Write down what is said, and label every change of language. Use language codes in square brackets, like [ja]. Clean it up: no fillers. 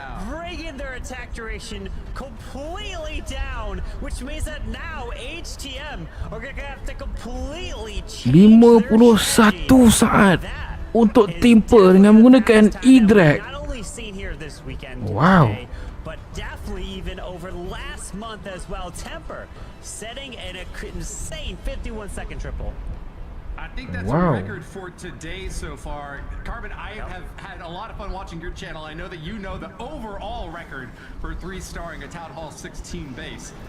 [en] Bringing their attack duration completely down, which means that now HTM are going to have to completely change [ms] 51 saat untuk timpa dengan menggunakan E-Drag. [en] Not only seen here this weekend, Wow. today, but definitely even over last month as well. Temper setting an insane 51-second triple. I think that's Wow. a record for today so far. Carbon, I have had a lot of fun watching your channel. I know that you know the overall record for 3-starring a Town Hall 16 base.